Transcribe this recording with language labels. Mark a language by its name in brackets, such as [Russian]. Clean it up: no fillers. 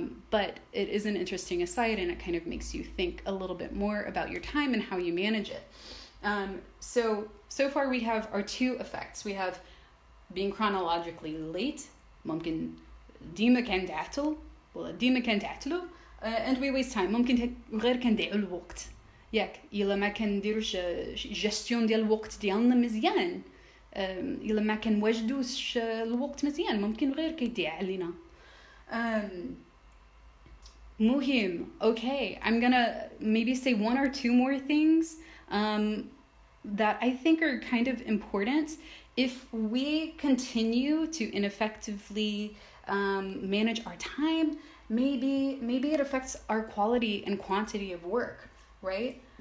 [English] But it is an interesting aside, and it kind of makes you think a little bit more about your time and how you manage it. So far we have our two effects. We have being chronologically late, [Arabic] ممكن ديما كان تعطل ولا ديما كان تعطلوا, [English] and we waste time. [Arabic] ممكن غير كنديروا الوقت ياك إلا ما كنديروش جستيون ديال الوقت ديالنا مزيان, إلا ما كنوجدوش الوقت مزيان ممكن غير كيضيع علينا. مهم. [English] Okay, I'm gonna maybe say one or two more things that I think are kind of important. If we continue to ineffectively manage our time, maybe it affects our quality and quantity of work, right?